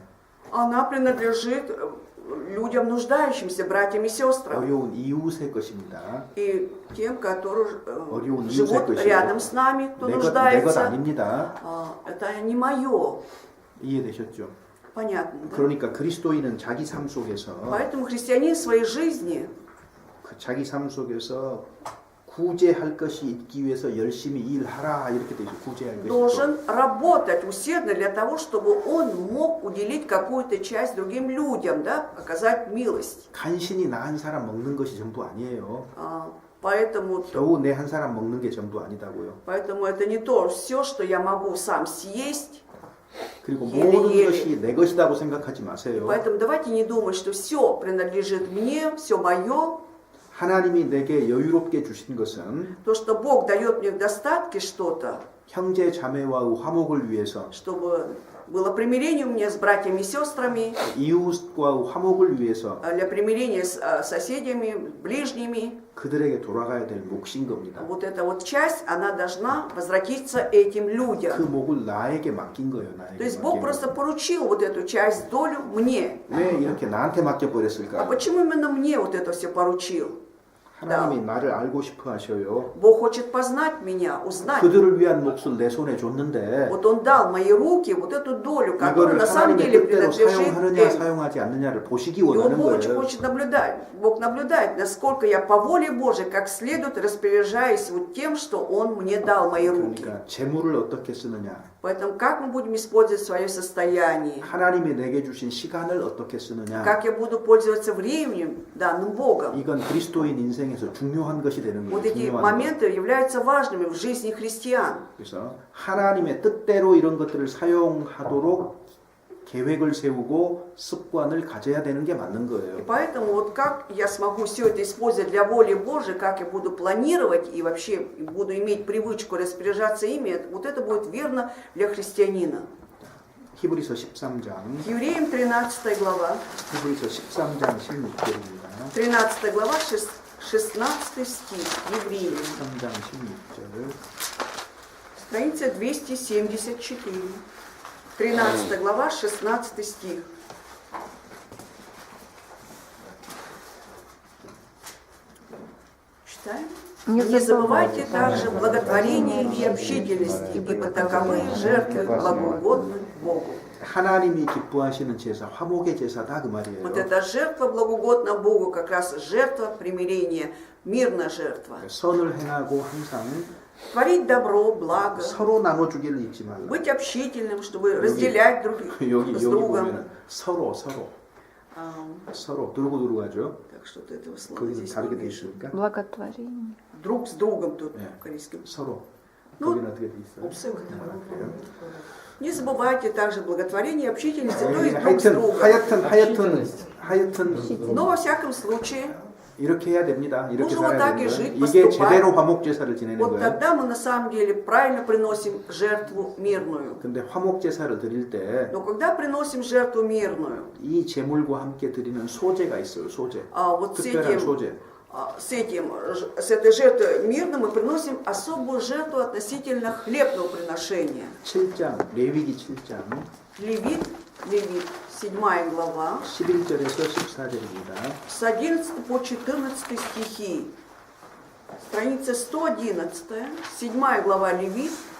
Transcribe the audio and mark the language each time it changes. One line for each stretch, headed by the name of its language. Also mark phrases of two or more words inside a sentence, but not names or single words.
Russian: Она принадлежит людям, нуждающимся, братьям и сестрам.
Korean: 어려운 이웃의 것입니다.
Russian: И тем, которые
Korean: 어려운
Russian: живут
Korean: 이웃의 것이고
Russian: рядом с нами, кто
Korean: 내 것
Russian: нуждается.
Korean: 아닙니다.
Russian: Это не мое.
Korean: 이해되셨죠?
Russian: Понятно, да?
Korean: 그러니까 그리스도인은 자기 삶 속에서
Russian: Поэтому христианин в своей жизни
Korean: 그 자기 삶 속에서 구제할 것이 있기 위해서 열심히 일하라 이렇게 돼 있어요. 구제할 것이 있고.
Russian: должен работать усердно для того, чтобы он мог уделить какую-то часть другим людям, да, оказать милость.
Korean: 간신히 나 한 사람 먹는 것이 전부 아니에요.
Russian: Поэтому
Korean: 겨우 내 한 사람 먹는 게 전부 아니다고요.
Russian: это не то все, что я могу сам съесть.
Korean: 그리고
Russian: еле-еле.
Korean: 모든 것이 내 것이라고 생각하지 마세요.
Russian: Поэтому давайте не думать, что все принадлежит мне, все мое.
Korean: 하나님이 내게 여유롭게 주신 것은
Russian: То, что Бог дает мне в достатке что-то,
Korean: 형제 자매와의 화목을 위해서
Russian: чтобы было примирение у меня с братьями и сестрами,
Korean: 이웃과의 화목을 위해서
Russian: для примирения с соседями, ближними.
Korean: 그들에게 돌아가야 될 몫인 겁니다.
Russian: Вот эта вот часть, она должна возвратиться этим
Korean: 그
Russian: людям.
Korean: 몫을 나에게 맡긴 거예요.
Russian: То
Korean: 나에게
Russian: есть Бог
Korean: 맡긴
Russian: просто
Korean: 거예요.
Russian: поручил вот эту часть, долю мне.
Korean: 왜 이렇게 나한테
Russian: А
Korean: 맡겨버렸을까?
Russian: почему именно мне вот это все поручил?
Korean: 하나님이 나를 알고 싶어 하셔요.
Russian: Бог хочет познать меня, узнать.
Korean: 그들을 위한 몫을 내 손에 줬는데
Russian: Вот Он дал в мои руки вот эту долю, которая
Korean: 이거를
Russian: на самом
Korean: 하나님의
Russian: деле
Korean: 뜻대로
Russian: принадлежит
Korean: 사용하느냐
Russian: им.
Korean: 사용하지 않느냐를 보시기
Russian: И он
Korean: 원하는
Russian: очень
Korean: 거예요.
Russian: хочет наблюдать. Бог наблюдает, насколько я по воле Божией, как следует, распоряжаюсь вот тем, что Он мне дал в мои руки.
Korean: 그러니까 재물을 어떻게 쓰느냐,
Russian: Поэтому как мы будем использовать свое состояние?
Korean: 하나님이 내게 주신 시간을 어떻게 쓰느냐,
Russian: Как я буду пользоваться временем, данным Богом?
Korean: 이건 그리스도인 인생에서 중요한 것이 되는 거예요.
Russian: Вот эти
Korean: 중요한 것.
Russian: моменты являются важными в жизни христиан.
Korean: 그래서 하나님의 뜻대로 이런 것들을 사용하도록 계획을 세우고 습관을 가져야 되는 게 맞는
Russian: И
Korean: 거예요.
Russian: поэтому вот как я смогу все это использовать для воли Божией, как я буду планировать и вообще буду иметь привычку распоряжаться ими, вот это будет верно для христианина.
Korean: 히브리서 13장,
Russian: Евреям 13 глава,
Korean: 히브리서 13장 16절입니다.
Russian: 13 глава, 16 стих, Евреям,
Korean: 13장 16절.
Russian: страница 274. 13 глава, 16 стих. Читаем? Не забывайте также благотворения и общительности, ибо таковы жертвы благоугодны Богу.
Korean: 하나님이 기뻐하시는 제사, 화목의 제사다 그 말이에요.
Russian: Вот эта жертва благоугодна Богу, как раз жертва примирения, мирная жертва.
Korean: 선을 행하고 항상
Russian: Творить добро, благо,
Korean: 서로 나눠주기를 잊지 말라.
Russian: быть общительным, чтобы разделять друг
Korean: 여기
Russian: с другом.
Korean: 보면 서로 두고 하죠.
Russian: Так что-то этого слова
Korean: 거기는
Russian: здесь
Korean: 다르게
Russian: не
Korean: 돼
Russian: вижу.
Korean: 있으니까
Russian: Благотворение. Друг с другом тут
Korean: 네.
Russian: в корейском.
Korean: 서로.
Russian: Ну,
Korean: 거기는 어떻게 돼 있어요? 없어요. 그래요?
Russian: Не забывайте также благотворение и общительности, то есть
Korean: 여기는
Russian: друг с другом.
Korean: 하여튼
Russian: Но во всяком случае,
Korean: 이렇게 해야 됩니다. 이렇게
Russian: нужно вот
Korean: 살아야
Russian: так и
Korean: 됩니다.
Russian: жить,
Korean: 이게
Russian: поступать.
Korean: 제대로 화목 제사를 지내는
Russian: вот
Korean: 거예요.
Russian: тогда мы на самом деле правильно приносим жертву мирную.
Korean: 근데 화목 제사를 드릴 때
Russian: Но когда приносим жертву мирную,
Korean: 이 제물과 함께 드리는 소제가 있어요. 소제.
Russian: вот
Korean: 특별한 소제.
Russian: с этой жертвой мирной мы приносим особую жертву относительно хлебного приношения.
Korean: 7장, 레위기 7장
Russian: Левит, 7 глава,
Korean: 11절에서 14절입니다.
Russian: с 11 по 14 стихи. Страница 111, 7 глава Левит,